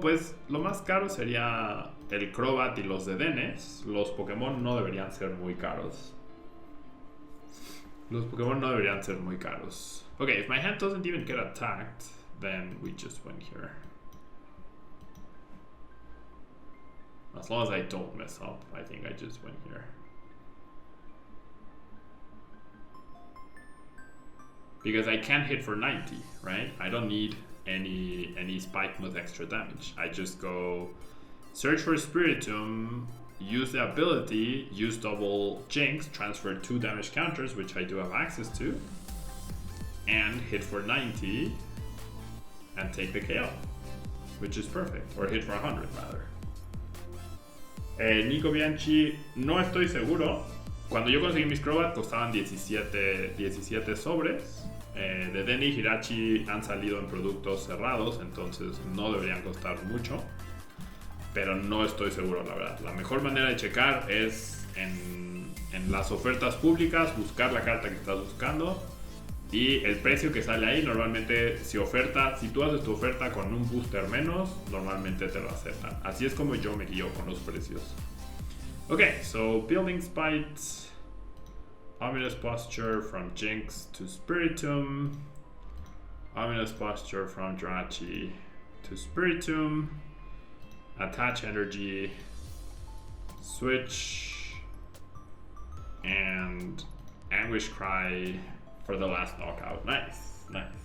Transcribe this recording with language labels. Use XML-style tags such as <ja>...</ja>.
<es>Pues lo más caro sería el Crobat y los Dedennes. Los Pokémon no deberían ser muy caros. Los Pokémon no deberían ser muy caros.</es> <en>Okay, if my hand doesn't even get attacked, then we just win here. As long as I don't mess up, I think I just win here. Because I can hit for 90, right? I don't need any Spikemuth extra damage. I just go search for Spiritomb, use the ability, use double Jynx, transfer 2 damage counters, which I do have access to, and hit for 90 and take the KO, which is perfect. Or hit for 100 rather.</en> <es>Nico Bianchi, no estoy seguro. Cuando yo conseguí mis Crobat costaban 17 sobres. Dedenne y Jirachi han salido en productos cerrados, entonces no deberían costar mucho. Pero no estoy seguro, la verdad. La mejor manera de checar es en las ofertas públicas, buscar la carta que estás buscando y el precio que sale ahí. Normalmente si tú haces tu oferta con un booster menos, normalmente te lo aceptan. Así es como yo me guío con los precios.</es> <en>Okay, so Building Spite, Ominous Posture from Jynx to Spiritomb, Ominous Posture from Jirachi to Spiritomb, Attach Energy, Switch, and Anguish Cry for the last knockout. Nice, nice.</en>